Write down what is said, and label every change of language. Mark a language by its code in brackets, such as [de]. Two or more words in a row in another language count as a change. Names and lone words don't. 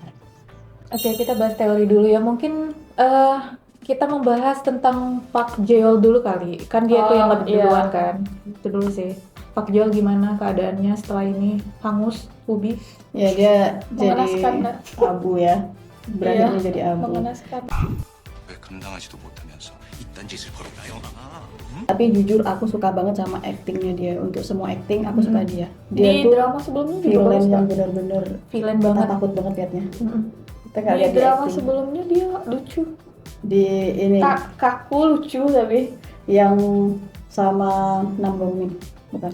[id] Oke, kita bahas teori dulu ya. Mungkin kita membahas tentang Park Jeol dulu kali. Kan dia tuh yang lebih duluan kan. Itu dulu sih. Park Jeol gimana keadaannya setelah ini hangus, Ubi? Ya dia Mengenaskan, jadi Kak. abu ya, berakhirnya jadi abu. Mengenaskan. [ko] 왜 감당하지도 못하면서 이딴 짓을 벌였나요? [id] Tapi jujur aku suka banget sama actingnya dia. Untuk semua acting aku suka dia. Di Dia tuh drama sebelumnya juga villain bagus, yang Kak. benar-benar Villain kita banget. takut banget liatnya. Kita nggak Di lihat di drama acting. sebelumnya dia lucu. Di ini Kaku lucu tapi yang sama Nam Gong Min, bukan?